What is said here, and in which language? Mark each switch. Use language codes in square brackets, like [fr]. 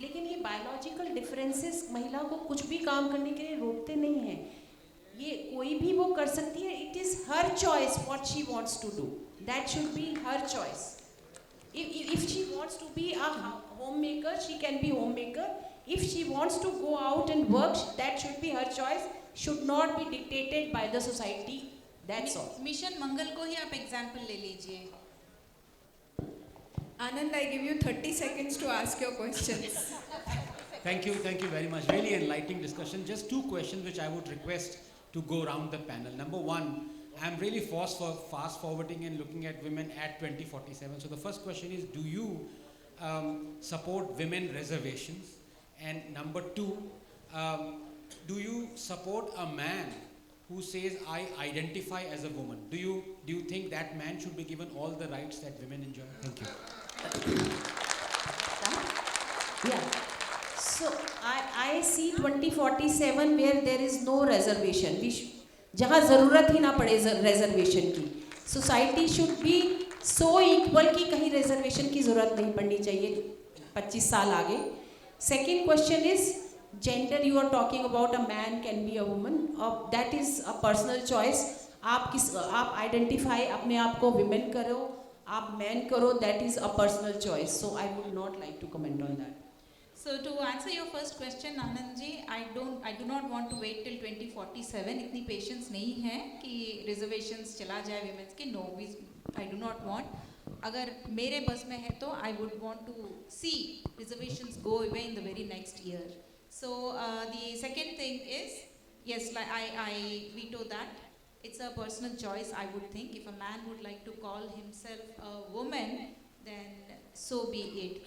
[hi] लेकिन ये biological differences महिला को कुछ भी काम करने के लिए रोकते नहीं हैं। ये कोई भी वो कर सकती है। [en] It is her choice what she wants to do, that should be her choice. If she wants to be a home maker, she can be home maker. If she wants to go out and work, that should be her choice, should not be dictated by the society. That's all. [hi] Mission मंगल को ही आप example ले लीजिए। [en] Anand, I give you 30 seconds to ask your questions. Thank you very much. Really enlightening discussion. Just two questions which I would request to go around the panel. Number one, I'm really fast forwarding and looking at women at 2047. So the first question is, do you support women reservations? And number two, do you support a man who says, I identify as a woman? Do you think that man should be given all the rights that women enjoy? Thank you. Yeah. So I see 2047 where there is no reservation. [hi] जहाँ ज़रूरत ही ना पड़े reservation की. [en] Society should be so equal [hi] कि कहीं reservation की ज़रूरत नहीं पड़नी चाहिए 25 साल आगे. [en] Second question is gender. You are talking about a man can be a woman. That is a personal choice. [hi] आप identify अपने आप को women करो, आप man करो. [en] That is a personal choice. So I would not like to comment on that. So to answer your first question, Anand ji, I do not want to wait till 2047. [hi] इतनी patience नहीं है कि reservations चला जाए women's के. [en] No, I do not want. [hi] अगर मेरे बस में है तो [en] I would want to see reservations go away in the very next year. So the second thing is, yes, like I veto that. It's a personal choice. I would think if a man would like to call himself a woman, then so be it.